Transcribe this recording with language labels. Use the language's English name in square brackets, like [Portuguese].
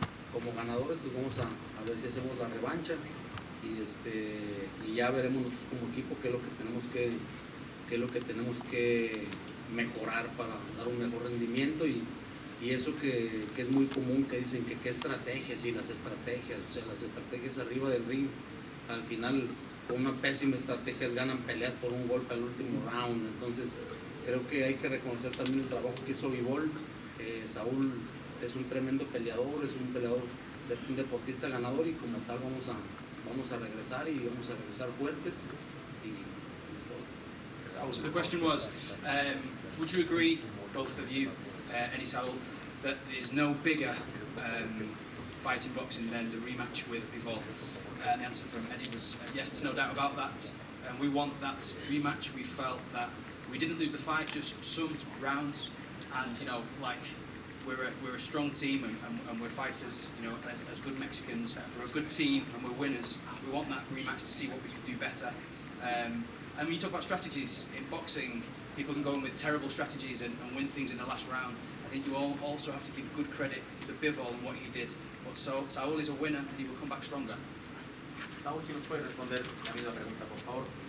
[Spanish] Como ganadores pues vamos a ver si hacemos la revancha y ya veremos nosotros como equipo qué es lo que tenemos que mejorar para dar un mejor rendimiento y eso que es muy común, que dicen que qué estrategias, y las estrategias arriba del ring, al final con una pésima estrategia ganan peleas por un golpe al último round. Entonces creo que hay que reconocer también el trabajo que hizo Bivol. Saúl es un tremendo peleador, es un deportista ganador y como tal vamos a regresar y vamos a regresar fuertes y [English] So the question was, would you agree, both of you, Eddie Saul, that there's no bigger fight in boxing than the rematch with Bivol? And the answer from Eddie was yes, there's no doubt about that. And we want that rematch. We felt that we didn't lose the fight, just some rounds. And, you know, like, we're a strong team and we're fighters, you know, as good Mexicans. We're a good team and we're winners. We want that rematch to see what we can do better. And when you talk about strategies in boxing, people can go in with terrible strategies and win things in the last round. I think you all also have to give good credit to Bivol and what he did. But Saul is a winner and he will come back stronger. [Spanish] Saúl, si nos puede responder la misma pregunta, por favor.